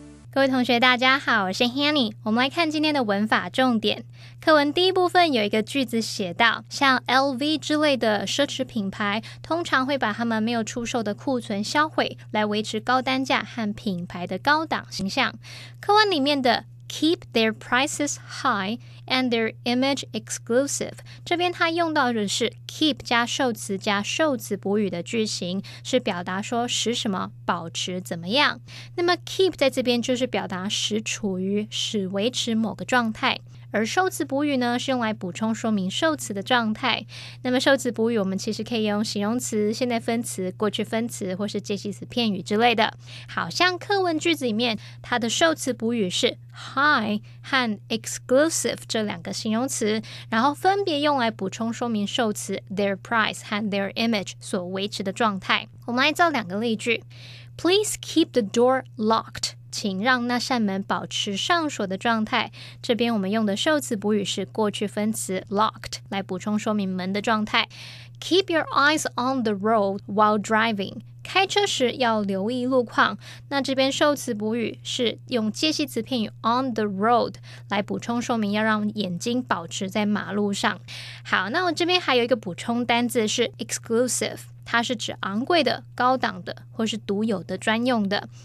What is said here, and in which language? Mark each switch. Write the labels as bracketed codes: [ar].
[zh] 各位同学大家好，我是 Hanny。我们来看今天的文法重点。课文第一部分有一个句子写到，像 LV 之类的奢侈品牌通常会把他们没有出售的库存销毁，来维持高单价和品牌的高档形象。课文里面的 [en] Keep their prices high and their image exclusive. [zh] 这边它用到的是 keep 加受词加受词补语的句型，是表达说使什么保持怎么样。那么 keep 在这边就是表达使处于使维持某个状态。而受词补语呢，是用来补充说明受词的状态。那么受词补语我们其实可以用形容词、现在分词、过去分词或是介系词片语之类的。好像课文句子里面，它的受词补语是 high 和 exclusive 这两个形容词，然后分别用来补充说明受词 their price 和 their image 所维持的状态。我们来造两个例句。 [en] Please keep the door locked. [zh] 请让那扇门保持上锁的状态。这边我们用的受词补语是过去分词 locked 来补充说明门的状态。 [en] Keep your eyes on the road while driving. [zh] 开车时要留意路况。那这边受词补语是用介系词片语 on the road 来补充说明要让眼睛保持在马路上。好，那我这边还有一个补充单字是 exclusive。它是指昂贵的、高档的或是独有的、专用的。